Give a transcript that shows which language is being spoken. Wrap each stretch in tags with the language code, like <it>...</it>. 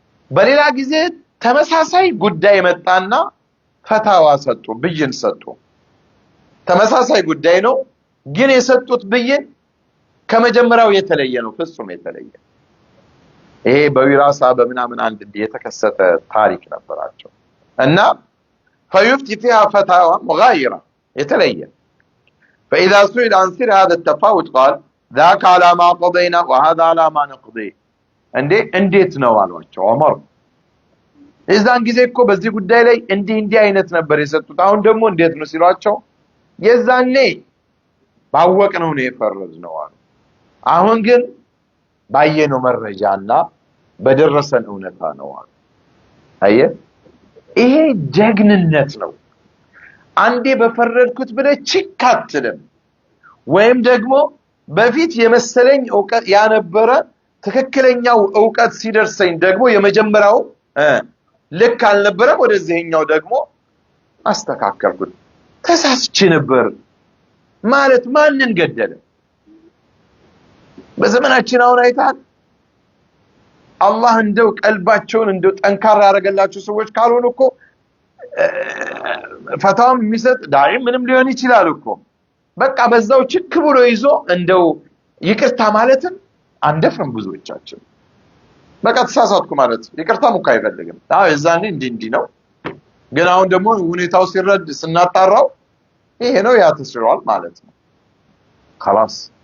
<am>በሌላ ጊዜ ተመሳሳይ ጉዳይ መጣና ፈታዋ ሰጡ፣ ብይን ሰጡ። ተመሳሳይ ጉዳይ ነው ግን የሰጡት ብይን ከመጀመሪያው የተለየ ነው፣ ፍጹም የተለየ። ይሄ በዊራሳ በምናምን አንድ የተከሰተ ታሪክ ነበራቸው እና</am> <ar>فيفتي فيها فتاوى مغايرة يتلين. فإذا سئل عن سر هذا التفاوت قال ذاك على ما قضينا وهذا على ما نقضي.</ar> <am>እንዴት ነው አሏቸው ዑመር። እዛን ጊዜ እኮ በዚህ ጉዳይ ላይ እንዲህ አይነት ነበር የሰጡት፣ አሁን ደግሞ እንዴት ነው ሲሏቸው የዛኔ ባወቅነው ነው የፈረድነው አሉ። አሁን ግን ባየነው መረጃና በደረሰን እውነታ ነው አሉ። አየህ ይሄ ጀግንነት ነው። አንዴ በፈረድኩት ብለህ ችክ አትልም። ወይም ደግሞ በፊት የመሰለኝ ዕውቀት ያነበረ ትክክለኛው ዕውቀት ሲደርሰኝ ደግሞ የመጀመሪያው ልክ አልነበረም፣ ወደዚህኛው ደግሞ አስተካከልኩት። ተሳስቼ ነበር ማለት ማንን ገደለ? በዘመናችን አሁን አይታል አላህ እንደው ቀልባቸውን እንደው ጠንካራ ያደረገላቸው ሰዎች ካልሆኑ እኮ ፈታም የሚሰጥ ዳዒ ምንም ሊሆን ይችላል እኮ በቃ በዛው ችክ ብሎ ይዞ እንደው ይቅርታ ማለትን አንደፍርም ብዙዎቻችን። በቃ ተሳሳትኩ ማለት ይቅርታም እኮ አይፈልግም። እዛኔ እንዲህ ነው፣ ግን አሁን ደግሞ ሁኔታው ሲረድ ስናጣራው ይሄ ነው ያ ተስሯል ማለት ነው። خلاص</am>